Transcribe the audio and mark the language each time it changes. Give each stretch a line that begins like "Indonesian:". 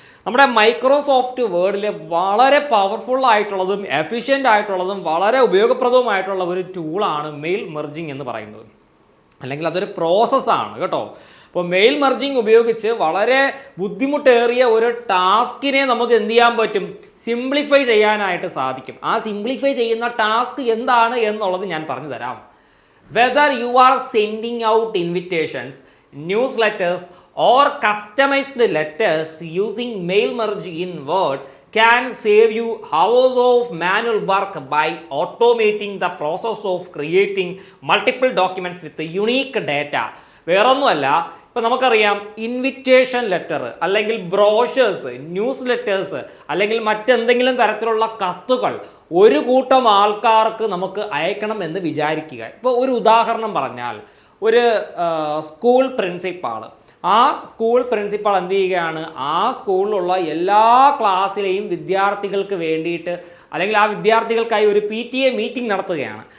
Malayalam: നമ്മുടെ മൈക്രോസോഫ്റ്റ് വേർഡിലെ വളരെ പവർഫുൾ ആയിട്ടുള്ളതും എഫിഷ്യൻ്റ് ആയിട്ടുള്ളതും വളരെ ഉപയോഗപ്രദവുമായിട്ടുള്ള ഒരു ടൂളാണ് മെയിൽ മെർജിങ് എന്ന് പറയുന്നത്. അല്ലെങ്കിൽ അതൊരു പ്രോസസ്സാണ് കേട്ടോ. അപ്പോൾ മെയിൽ മെർജിങ് ഉപയോഗിച്ച് വളരെ ബുദ്ധിമുട്ടേറിയ ഒരു ടാസ്കിനെ നമുക്ക് എന്ത് ചെയ്യാൻ പറ്റും, സിംപ്ലിഫൈ ചെയ്യാനായിട്ട് സാധിക്കും. ആ സിംപ്ലിഫൈ ചെയ്യുന്ന ടാസ്ക് എന്താണ് എന്നുള്ളത് ഞാൻ പറഞ്ഞു തരാം.
English: Whether you are sending out invitations, newsletters or customized letters using mail merge in Word can save you hours of manual work by automating the process of creating multiple documents with unique data.
Malayalam: വേറൊന്നുമല്ല, ഇപ്പം നമുക്കറിയാം invitation letter അല്ലെങ്കിൽ brochures, news letters അല്ലെങ്കിൽ മറ്റെന്തെങ്കിലും തരത്തിലുള്ള കത്തുകൾ ഒരു കൂട്ടം ആൾക്കാർക്ക് നമുക്ക് അയക്കണം എന്ന് വിചാരിക്കുക. ഇപ്പോൾ ഒരു ഉദാഹരണം പറഞ്ഞാൽ, ഒരു സ്കൂൾ പ്രിൻസിപ്പാൾ, ആ സ്കൂൾ പ്രിൻസിപ്പാൾ എന്ത് ചെയ്യുകയാണ്, ആ സ്കൂളിലുള്ള എല്ലാ ക്ലാസ്സിലെയും വിദ്യാർത്ഥികൾക്ക് വേണ്ടിയിട്ട് അല്ലെങ്കിൽ ആ വിദ്യാർത്ഥികൾക്കായി ഒരു PTA മീറ്റിംഗ് നടത്തുകയാണ്.